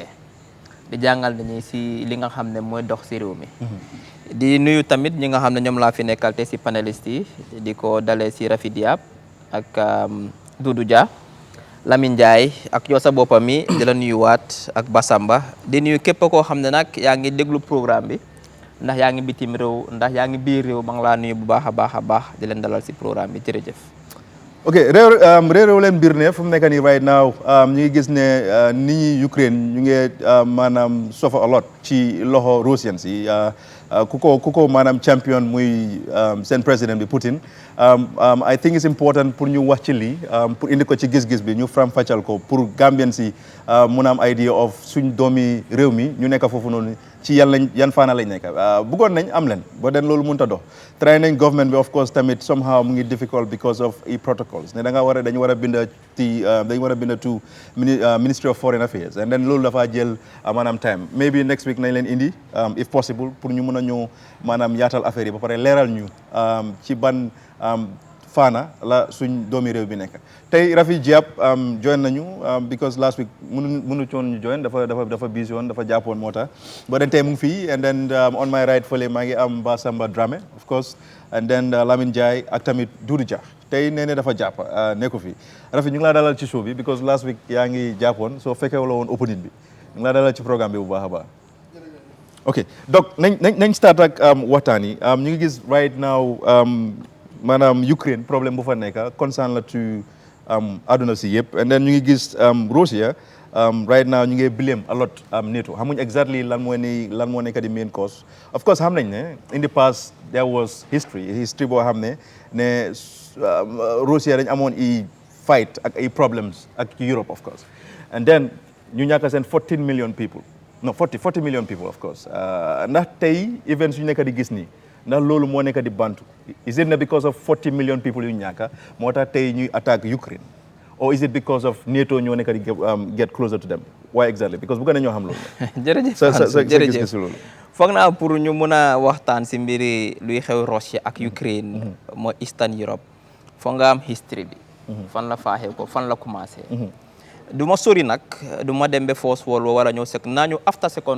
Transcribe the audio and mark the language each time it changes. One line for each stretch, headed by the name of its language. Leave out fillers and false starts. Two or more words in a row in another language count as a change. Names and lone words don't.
Wolof: di jàngal nañu si li nga xam ne mooy dox si réew mi di nuyu tamit ñi nga xam ne ñoom laa fi nekkal te si panélistes yi di ko dalee si Rafi Diab ak Doudou Dia Lamine Ndiaye ak yow sa boppam mi di la nuyuwaat ak Basamba di nuyu képp koo xam ne nag yaa ngi déglu programme bi ndax yaa ngi bitim réew ndax yaa ngi biir réew ma ngi laa nuyu bu baax a baax di leen dalal si programme bi jërëjëf. ok réew leen biir ne fu mu nekk nii
English: right now
Wolof: ñu ngi gis ne nit ñi Ukraine ñu ngi maanaam
English: suffer a lot
Wolof: ci loxo Russians yi ku ko maanaam champion muy seen président bi Putin
English: I think it's important
Wolof: pour ñu wax ci lii pour indi ko ci gis-gis bi ñu faram-fàccal ko pour Gambians yi mun a am
English: idea of
Wolof: suñ doomi réew mi ñu nekk foofu noonu ci yan faana lañ nekk bëggoon nañ am leen ba den loolu mënut a dox try nañ government bi
English: of course
Wolof: tamit somehow mu ngi difficult
English: because of protocols
Wolof: ne dañu war a binda
English: to Ministry of Foreign Affairs and then
Wolof: loolu dafa jël maanaam time
English: maybe next week
Wolof: nañ leen indi
English: if possible
Wolof: pour ñu mën a ñëw maanaam yaatal affaire yi ba pare leeral ñu ci ban faana la suñ doomi réew bi nekk tey Rafi Diab join nañu because
English: last week
Wolof: mënu coon ñu join dafa busy woon dafa jàppoon moo tax ba den tey mu ngi fii
English: and then on my right
Wolof: fële maa ngi am Basamba Dramé
English: of course and then
Wolof: Lamine Ndiaye ak tamit Doudou Dia tey nee ne dafa jàpp nekku fi Rafi ñu ngi laa dalal ci show bi because
English: last week
Wolof: yaa ngi jàppoon soo fekkee wala woon opening bi ñu ngi laa dalal ci programme bi bu baax a baax ok donc nañ start ak waxtaan yi ñu ngi gis
English: right now
Wolof: maanaam Ukraine problème bu fa nekk concern la to àdduna si yëpp
English: and then
Wolof: ñu ngi gis Russia
English: right now
Wolof: ñu ngi
English: blame a lot
Wolof: NATO xamuñ exactly lan moo nekk di
English: main cause of course
Wolof: xam nañ ne
English: in the past there was history
Wolof: boo xam ne Russia dañ amoon i fight ak ay problems ak Europe
English: of course and then
Wolof: ñu ñàkk seen
English: 40 million people of course
Wolof: ndax tey events yu nekk di gis nii ndax loolu moo nekk di bantu
English: is it because of 40 million people
Wolof: yu ñàkk moo tax tey ñuy attaque Ukraine
English: or is it because of NATO
Wolof: ñoo nekk di
English: get closer to them why exactly because
Wolof: bëgg nañoo xam loolu jërëjëf loolu foog naa pour ñu mun a waxtaan si mbiri luy xew Russia ak Ukraine mooy Eastern Europe foog nga am history bi fan la faaxee ko fan la commencé du ma sori nag du ma dem ba First World War wala ñëw naa ñu after Second